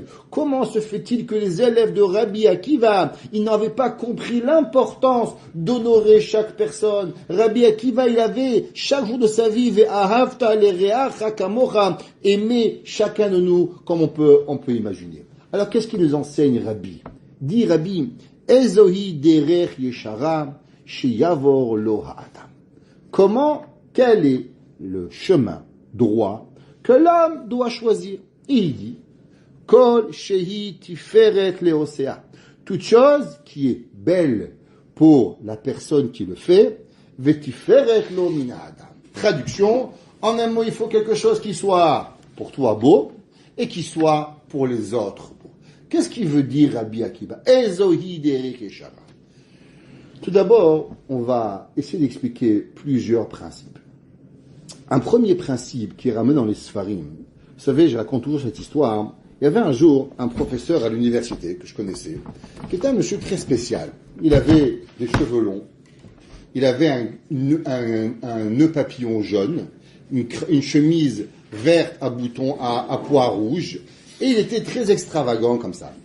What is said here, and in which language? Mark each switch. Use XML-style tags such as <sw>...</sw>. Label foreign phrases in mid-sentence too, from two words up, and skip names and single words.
<fr>Comment se fait-il que les élèves de Rabbi Akiva, ils n'avaient pas compris l'importance d'honorer chaque personne? Rabbi Akiva, il avait chaque jour de sa vie</fr> <he>ואהבת לרעך כמוך,</he> <fr>aimer chacun de nous comme on peut imaginer. Alors qu'est-ce qu'il nous enseigne Rabbi? Dit Rabbi,</fr> <he>איזוהי דרך ישרה שיבור לו האדם.</he> <fr>Comment, quel est le chemin droit que l'homme doit choisir? Il dit,</fr> <he>כל שהיא תפארת לעושיה.</he> <fr>Toute chose qui est belle pour la personne qui le fait,</fr> <he>ותפארת לו מן האדם.</he> <fr>Traduction, en un mot, il faut quelque chose qui soit pour toi beau et qui soit pour les autres. Qu'est-ce qu'il veut dire Rabbi Akiva?</fr> <he>איזוהי דרך ישרה.</he> <fr>Tout d'abord, on va essayer d'expliquer plusieurs principes. Un premier principe qui est ramené dans les Sfarim. Vous savez, je raconte toujours cette histoire. Il y avait un jour un professeur à l'université que je connaissais, qui était un monsieur très spécial. Il avait des cheveux longs, il avait un nœud papillon jaune, une chemise verte à boutons à pois rouges, et il était très extravagant comme ça.</fr>